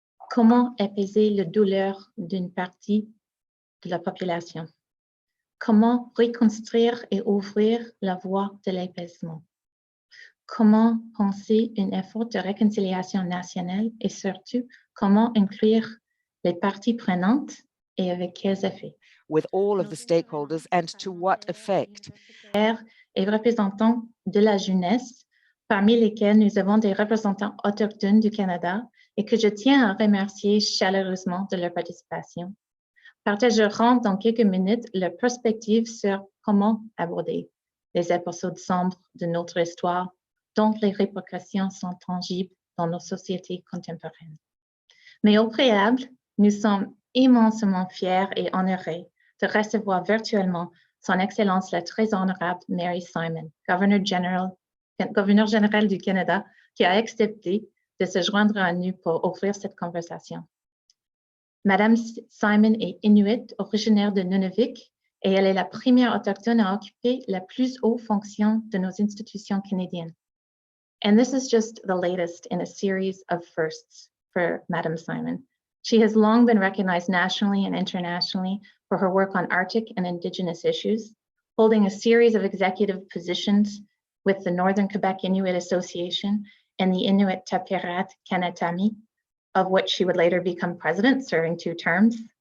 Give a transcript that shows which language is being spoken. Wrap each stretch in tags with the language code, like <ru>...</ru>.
<fr>Comment apaiser la douleur d'une partie de la population? Comment reconstruire et ouvrir la voie de l'apaisement? Comment penser un effort de réconciliation nationale et surtout, comment inclure les parties prenantes et avec quels effets?</fr> <en>With all of the stakeholders and to what effect?</en> <fr>Et représentants de la jeunesse, parmi lesquels nous avons des représentants autochtones du Canada et que je tiens à remercier chaleureusement de leur participation, partageront dans quelques minutes leur perspective sur comment aborder les épisodes sombres de notre histoire dont les répercussions sont tangibles dans nos sociétés contemporaines. Mais au préalable, nous sommes immensément fiers et honorés de recevoir virtuellement Son Excellence la très honorable Mary Simon, Gouverneur général du Canada, qui a accepté de se joindre à nous pour offrir cette conversation. Madame Simon est Inuit, originaire de Nunavik, et elle est la première autochtone à occuper la plus haute fonction de nos institutions canadiennes.</fr> <en>And this is just the latest in a series of firsts for Madame Simon. She has long been recognized nationally and internationally for her work on Arctic and Indigenous issues, holding a series of executive positions with the Northern Quebec Inuit Association and the Inuit Tapiraat Kanatami, of which she would later become president, serving 2 terms.</en>